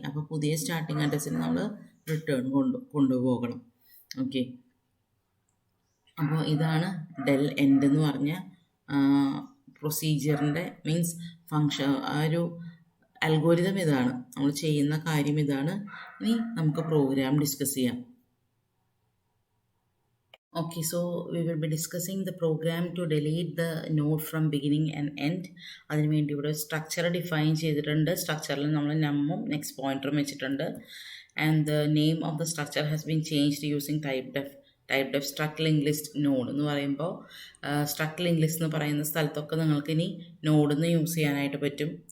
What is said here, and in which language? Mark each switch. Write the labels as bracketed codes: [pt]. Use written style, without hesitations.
[ml] അപ്പോൾ പുതിയ സ്റ്റാർട്ടിങ് അഡ്രസ്സിന് നമ്മൾ റിട്ടേൺ കൊണ്ടുപോകണം. ഓക്കെ, അപ്പോൾ ഇതാണ് ഡെൽ എൻഡ് എന്ന് പറഞ്ഞ പ്രൊസീജിയറിൻ്റെ മീൻസ് ഫങ്ഷൻ, ആ ഒരു അൽഗോരിതം ഇതാണ്, നമ്മൾ ചെയ്യുന്ന കാര്യം ഇതാണ്. ഇനി നമുക്ക് പ്രോഗ്രാം ഡിസ്കസ് ചെയ്യാം. [en] Okay, so we will be discussing the program to delete the node from beginning and end. [ml] അതിന് വേണ്ടി ഇവിടെ സ്ട്രക്ചർ ഡിഫൈൻ ചെയ്തിട്ടുണ്ട്. സ്ട്രക്ചറിൽ നമ്മൾ നമ്മും നെക്സ്റ്റ് പോയിന്ററും വെച്ചിട്ടുണ്ട്. [en] and the name of the structure has been changed using typedef struct link list node [ml] എന്ന് പറയുമ്പോൾ struct link list എന്ന് പറയുന്ന സ്ഥലത്തൊക്കെ നിങ്ങൾക്ക് ഇനി നോഡെന്ന് യൂസ് ചെയ്യാനായിട്ട് പറ്റും.